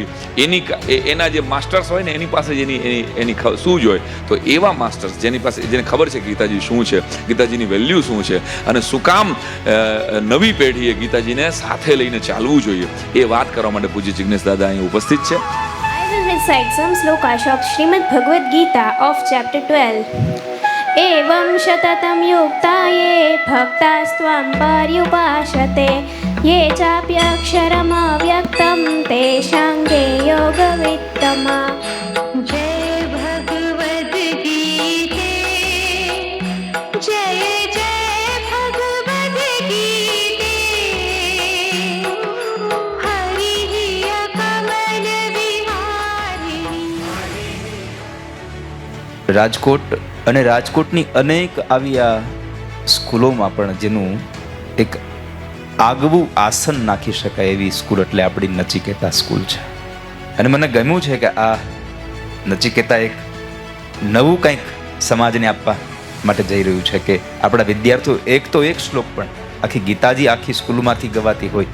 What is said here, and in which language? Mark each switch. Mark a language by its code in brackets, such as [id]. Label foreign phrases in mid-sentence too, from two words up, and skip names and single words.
[gu] એના જે માસ્ટર્સ હોય ને એની પાસે જ એની શું જ હોય. તો એવા માસ્ટર્સ જેને ખબર છે ગીતાજી શું છે, ગીતાજીની વેલ્યુ શું છે અને શું કામ નવી પેઢીએ ગીતાજીને સાથે લઈને ચાલવું જોઈએ, એ વાત કરવા માટે પૂજ્ય જિગ્નેશ દાદા અહીં ઉપસ્થિત છે. [en] Recite some slokas of Srimad Bhagavad Gita of chapter 12. [sa] एवं सततं युक्ता ये भक्तास्त्वां पर्युपासते ये चाप्यक्षरम् अव्यक्तं तेषां के योगवित्तमाः. [hi] जय भगवद् गीता, जय जय भगवद् गीता, हरि कमल [gu] રાજકોટ અને રાજકોટની અનેક આવી આ સ્કૂલોમાં પણ જેનું એક આગવું આસન નાખી શકાય એવી સ્કૂલ એટલે આપણી નચિકેતા સ્કૂલ છે. અને મને ગમ્યું છે કે આ નચિકેતા એક નવું કંઈક સમાજને આપવા માટે જઈ રહ્યું છે કે આપણા વિદ્યાર્થીઓ એક તો એક શ્લોક પણ આખી ગીતાજી આખી સ્કૂલમાંથી ગવાતી હોય.